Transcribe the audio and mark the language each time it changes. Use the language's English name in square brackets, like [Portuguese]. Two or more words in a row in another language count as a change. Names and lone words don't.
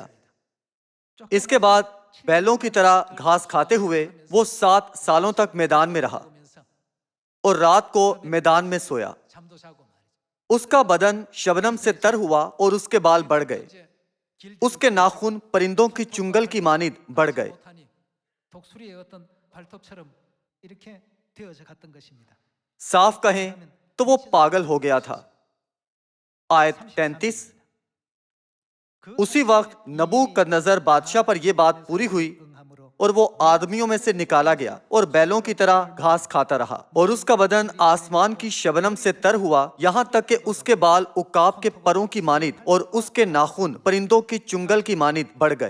[Urdu] اس کے بعد بیلوں کی طرح گھاس کھاتے ہوئے وہ 7 سالوں تک میدان میں رہا اور رات کو میدان میں سویا۔ اس کا بدن شبنم سے تر ہوا اور اس کے بال بڑھ گئے. اس کے ناخن پرندوں کی چنگل کی مانند بڑھ گئے. [Korean] 독수리의 어떤 발톱처럼 이렇게 되어져 갔던 것입니다. [Urdu] صاف کہیں تو وہ پاگل ہو گیا تھا. آیت 33. اسی وقت نبوکدنضر بادشاہ پر یہ بات پوری ہوئی اور وہ آدمیوں میں سے نکالا گیا اور بیلوں کی طرح گھاس کھاتا رہا، اور اس کا بدن آسمان کی شبنم سے تر ہوا، یہاں تک کہ اس کے بال عقاب کے پروں کی مانند اور اس کے ناخن پرندوں کی چنگل کی مانند بڑھ گئے.